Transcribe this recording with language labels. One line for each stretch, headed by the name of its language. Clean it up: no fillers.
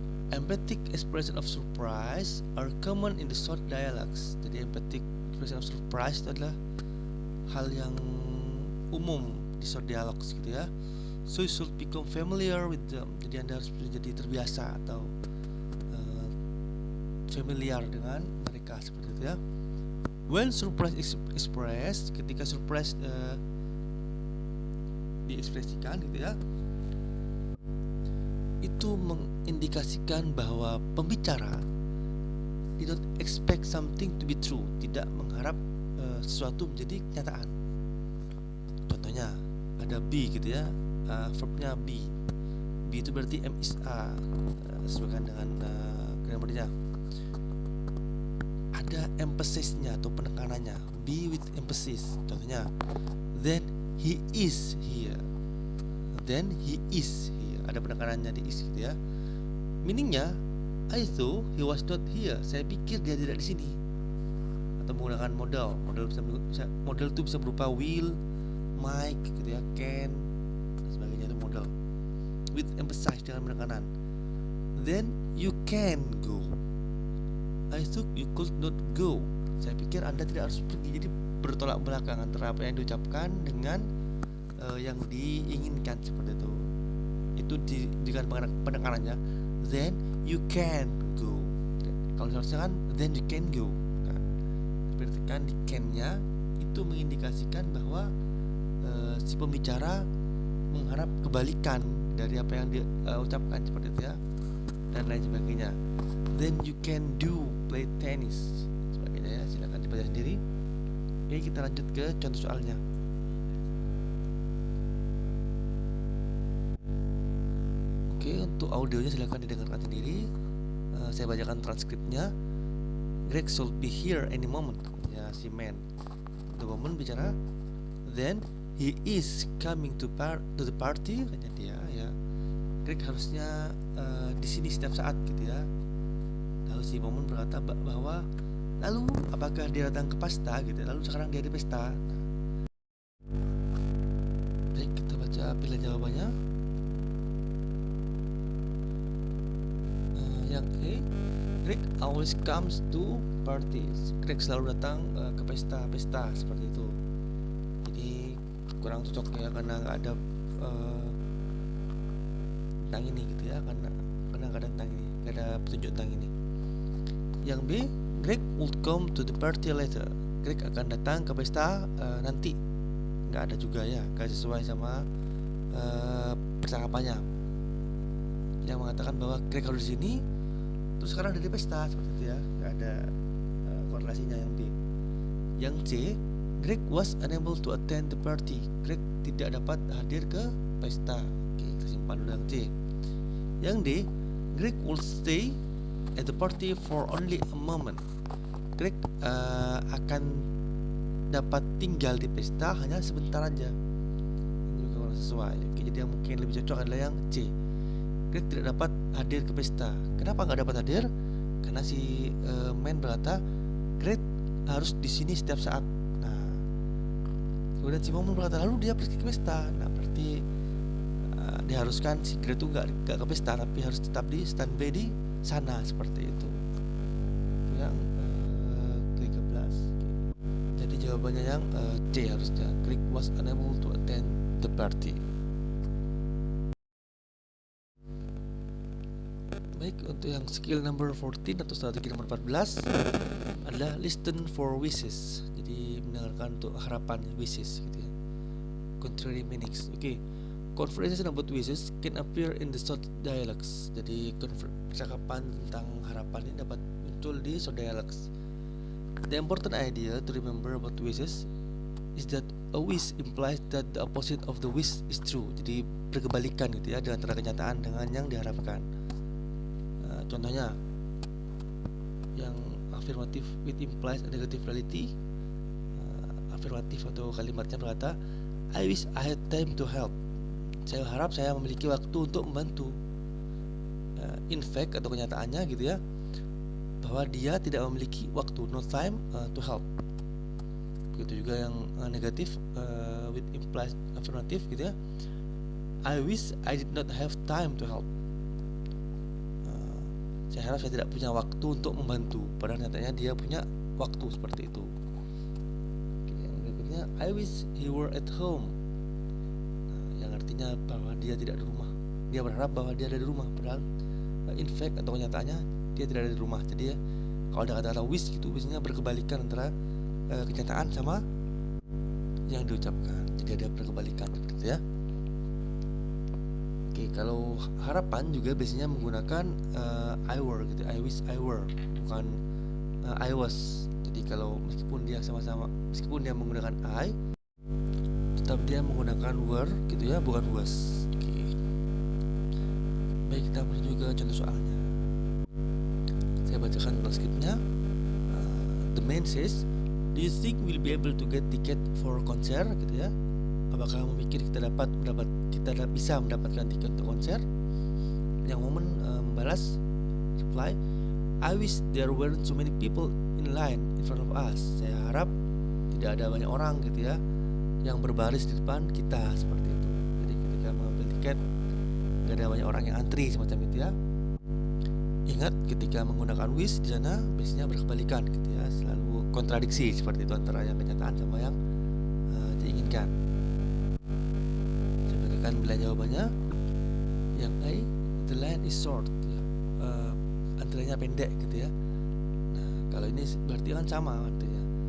English: Emphatic expression of surprise are common in the short dialogues.
Indonesian: Jadi
English: emphatic expression of surprise
Indonesian: itu adalah hal yang umum di short dialogues gitu ya.
English: So you should become familiar with them.
Indonesian: Jadi Anda harus menjadi terbiasa atau familiar dengan mereka seperti itu ya.
English: When surprise is expressed,
Indonesian: ketika surprise diekspresikan gitu ya, itu mengindikasikan bahwa pembicara
English: did not expect something to be true,
Indonesian: tidak mengharap sesuatu menjadi kenyataan. Contohnya ada be gitu ya, verbnya be. Be itu berarti am is a, sesuaikan dengan grammarnya. Ada emphasis-nya atau penekanannya, be with emphasis.
English: Contohnya, then he is here. Then he is here.
Indonesian: Ada penekanannya di is gitu ya. Meaningnya,
English: I thought he was not here.
Indonesian: Saya pikir dia tidak di sini. Atau menggunakan modal. Modal itu bisa berupa will, might gitu ya, can, dan sebagainya, itu modal.
English: With emphasis,
Indonesian: dengan penekanan.
English: Then you can go. I thought you could not go.
Indonesian: Saya pikir Anda tidak harus pergi. Jadi bertolak belakang antara apa yang diucapkan dengan yang diinginkan seperti itu. Itu dengan penekanannya,
English: then you can go.
Indonesian: Kalau seharusnya kan then you can go. Nah, seperti kan di can-nya itu mengindikasikan bahwa si pembicara mengharap kebalikan dari apa yang diucapkan seperti itu ya, dan lain sebagainya.
English: Then you can do play tennis
Indonesian: sebagainya ya. Silakan dibaca sendiri. Oke, kita lanjut ke contoh soalnya. Oke, untuk audionya silahkan didengarkan sendiri. Saya bacakan transkripnya.
English: Greg should be here any moment.
Indonesian: Ya, si man.
English: The woman bicara. Then he is coming to the party.
Indonesian: Kata dia. Ya, Greg harusnya di sini setiap saat gitu ya. Lalu si woman berkata bahwa lalu apakah dia datang ke pesta gitu. Lalu sekarang dia di pesta. Baik, kita baca pilihan jawabannya.
English: Yang A, Greg always comes to parties.
Indonesian: Greg selalu datang ke pesta-pesta seperti itu. Jadi kurang cocok ya, karena nggak ada tentang ini gitu ya, karena nggak ada tentang ini, nggak ada petunjuk tentang ini.
English: Yang B, Greg would come to the party later.
Indonesian: Greg akan datang ke pesta nanti. Nggak ada juga ya, nggak sesuai sama percakapannya. Yang mengatakan bahwa Greg harus di sini, terus sekarang ada di pesta seperti itu ya, nggak ada korelasinya. Yang B.
English: Yang C, Greg was unable to attend the party.
Indonesian: Greg tidak dapat hadir ke pesta. Oke, kita simpan dulu yang C.
English: Yang D, Greg will stay at the party for only a moment.
Indonesian: Greg akan dapat tinggal di pesta hanya sebentar aja. Ini juga kurang sesuai. Oke, jadi yang mungkin lebih cocok adalah yang C. Greg tidak dapat hadir ke pesta. Kenapa nggak dapat hadir? Karena si man berkata Greg harus di sini setiap saat. Nah, kemudian si Momon berkata lalu dia pergi ke pesta. Nah, berarti diharuskan si Greg itu nggak ke pesta, tapi harus tetap di standby di sana seperti itu. Itu yang 13. Jadi jawabannya yang C harusnya.
English: Greg was unable to attend the party.
Indonesian: Baik, untuk yang skill number 14 atau strategi nomor 14 adalah
English: listen for wishes.
Indonesian: Jadi mendengarkan untuk harapan, wishes gitu ya.
English: Contrary meanings.
Indonesian: Oke.
English: Conversation about wishes can appear in the short dialogues.
Indonesian: Jadi percakapan tentang harapan ini dapat muncul di short dialogues.
English: The important idea to remember about wishes is that a wish implies that the opposite of the wish is true.
Indonesian: Jadi berkebalikan gitu ya, dengan antara kenyataan dengan yang diharapkan.
English: Contohnya yang afirmatif, it implies a negative reality.
Indonesian: Afirmatif atau kalimatnya berkata
English: I wish I had time to help.
Indonesian: Saya harap saya memiliki waktu untuk membantu. In fact atau kenyataannya gitu ya, bahwa dia tidak memiliki waktu,
English: no time to help.
Indonesian: Begitu juga yang negatif,
English: with implies affirmative gitu ya, I wish I did not have time to help.
Indonesian: Saya harap saya tidak punya waktu untuk membantu, padahal nyatanya dia punya waktu seperti itu. Oke, yang berikutnya
English: I wish he were at home.
Indonesian: Yang artinya bahwa dia tidak di rumah. Dia berharap bahwa dia ada di rumah, padahal in fact atau kenyataannya dia tidak ada di rumah. Jadi ya, kalau ada kata-kata wish gitu biasanya berkebalikan antara kenyataan sama yang diucapkan. Jadi ada berkebalikan seperti itu ya. Oke, kalau harapan juga biasanya menggunakan I were gitu.
English: I wish I were, bukan I was.
Indonesian: Jadi kalau meskipun dia menggunakan I, tetap dia menggunakan were gitu ya, bukan was. Oke. Baik, kita mulai juga contoh soalnya. Saya bacakan transkripnya.
English: The man says, do you think we'll be able to get ticket for concert
Indonesian: gitu ya? Apakah memikir kita bisa mendapatkan tiket untuk konser? Yang Woman membalas,
English: reply, I wish there weren't so many people in line in front of us.
Indonesian: Saya harap tidak ada banyak orang gitu ya yang berbaris di depan kita, seperti itu. Jadi ketika mengambil tiket gak ada banyak orang yang antri semacam itu ya. Ingat, ketika menggunakan wish di sana biasanya berkebalikan gitu ya, selalu kontradiksi seperti itu antara yang kenyataan sama yang diinginkan. Saya berikan bila jawabannya.
English: Yang A, the line is short ya.
Indonesian: Antriannya pendek gitu ya. Nah, kalau ini berarti kan sama artinya.